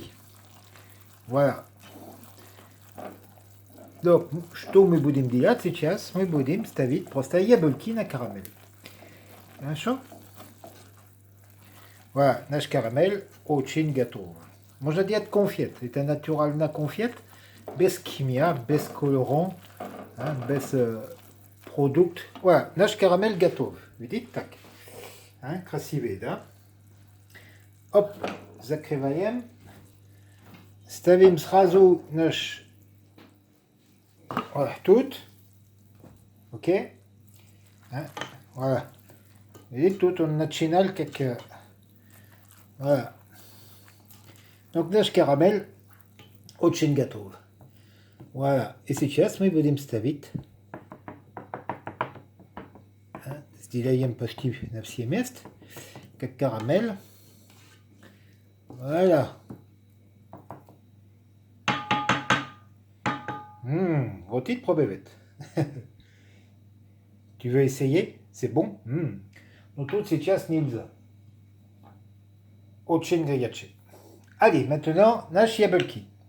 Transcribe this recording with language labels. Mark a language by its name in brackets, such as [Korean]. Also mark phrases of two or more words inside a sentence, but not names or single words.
[French] Voilà. Donc, [Russian] что мы будем делать сейчас? Мы будем ставить просто яблоки на карамель. Хорошо? Voilà, наш карамель очень готов. Можно делать конфет. Это натуральная конфет, без химия, без колорant, без продукт. Voilà, наш карамель готов. Видите, так. Красивый, да? Оп, закрываем. Ставим сразу наш... Voilà, тут. Ok? Voilà. Видите, тут он начинал как... [French] Voilà. Donc [Russian] наш карамель очень готов. Voilà. И сейчас мы будем ставить. Сделаем почти на все места. Как карамель. Voilà. Хотите пробовать? [French] Tu veux essayer? C'est bon? [Russian] Но тут сейчас нельзя. Очень горячий. [French] Allez, maintenant, [Russian] наши яблоки.